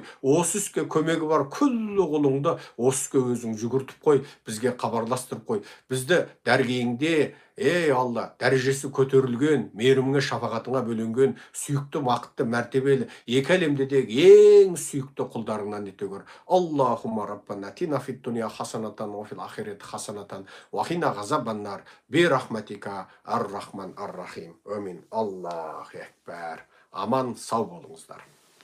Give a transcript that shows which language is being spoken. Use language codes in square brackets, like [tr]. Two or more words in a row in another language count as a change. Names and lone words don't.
[kk] Осы іске көмегі бар күллі құлыңды осы іске өзің жүгіртіп қой, бізге хабарластырып қой. Бізді дәргейіңде, ей Алла, дәрежесі көтерілген, мейіріміңе, шапағатыңа бөленген, сүйікті, бақытты, мәртебелі, екі әлемде де ең сүйікті құлдарыңнан ете көр. [ar] اللهم ربنا آتنا في الدنيا حسنة وفي الآخرة حسنة وقنا عذاب النار برحمتك الرحمن الرحيم. آمين. الله أكبر. Аман, [kk] сау болыңыздар.